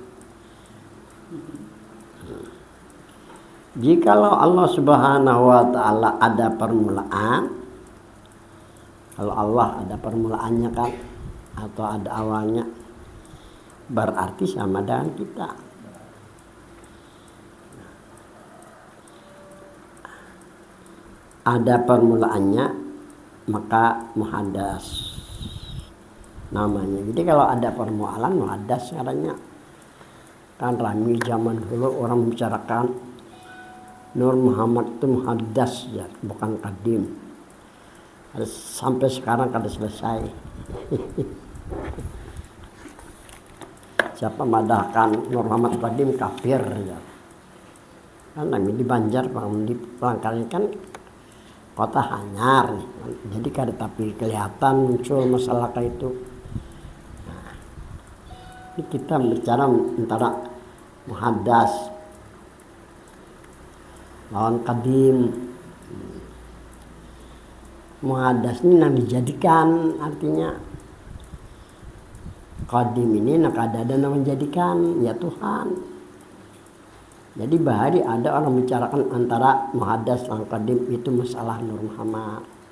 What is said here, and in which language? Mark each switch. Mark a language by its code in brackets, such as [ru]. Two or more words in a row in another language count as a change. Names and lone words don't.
[id] Jikalau Allah [ar] سبحانه وتعالى [id] ada permulaan, kalau Allah ada permulaannya kan atau ada awalnya, berarti sama dengan kita. Ada permulaannya maka muhaddas namanya. Jadi kalau ada permulaan muhaddas caranya. Kan rami zaman dulu orang membicarakan Nur Muhammad itu muhaddas ya, bukan kadim. Sampai sekarang kada selesai. Siapa madahkan Nur Muhammad kadim kafir ya. Kan kami di Banjar, di Palangkaraya kan kota Hanyar, jadi kada tapi kelihatan muncul masalah kayak itu. Nah, ini kita bicara antara muhaddas lawan kadim. Muhaddas ini yang dijadikan, artinya kadim ini nak ada dan menjadikan ya Tuhan. Jadi bahari ada orang bicarakan antara muhaddas dan kadim itu masalah Nur Muhammad.